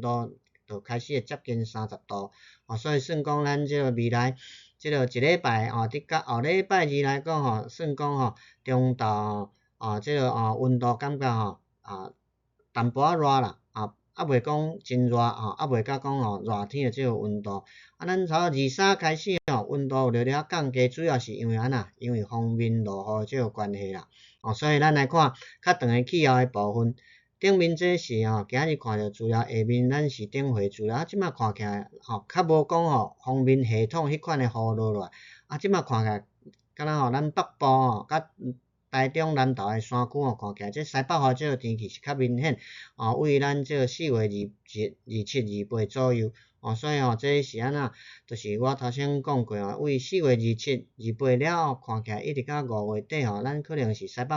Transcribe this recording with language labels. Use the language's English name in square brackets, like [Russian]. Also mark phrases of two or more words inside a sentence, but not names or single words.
[Min Nan Chinese] 度就开始会接近30度所以算讲咱即个未来即个一礼拜伫到后礼拜二来讲算讲中昼即个温度感觉淡薄仔热啦袂讲真热袂甲讲热天的即个温度咱差不多23开始温度有略略降低，主要是因为因为锋面落雨即个关系啦所以咱来看较长的气候的部分。顶面这是今日看到资料，下面咱是顶回资料即摆看起来较无讲锋面系统迄款的雨落来即摆看起来敢若咱北部甲台中南投的山区看起来这西北风即个天气是较明显为咱即个4月 27、28左右所以这是就是我头先讲过为4月27、28了后看起来一直到5月底咱可能是西北